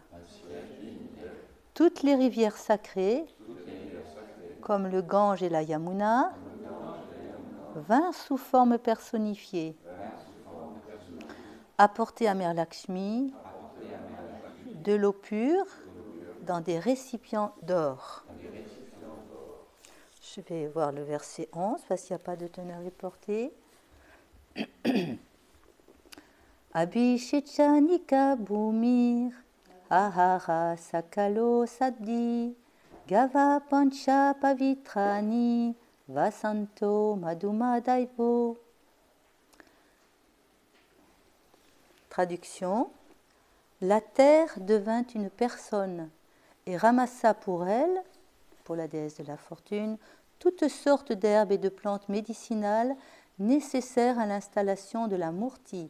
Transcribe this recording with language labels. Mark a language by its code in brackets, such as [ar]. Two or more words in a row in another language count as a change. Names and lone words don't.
[fr] Toutes les rivières sacrées, comme le Gange et la Yamuna, vinrent sous forme personnifiée, apporter à Mère Lakshmi de l'eau pure dans des récipients d'or. Je vais voir le verset 11 parce qu'il n'y a pas de teneur reportée. [sa] Abhishichanika bhumir ahara sakalo saddi gava pancha pavitrani vasanto madhumadaivo. [fr] Traduction. La terre devint une personne et ramassa pour elle, pour la déesse de la fortune, toutes sortes d'herbes et de plantes médicinales nécessaires à l'installation de la Murti.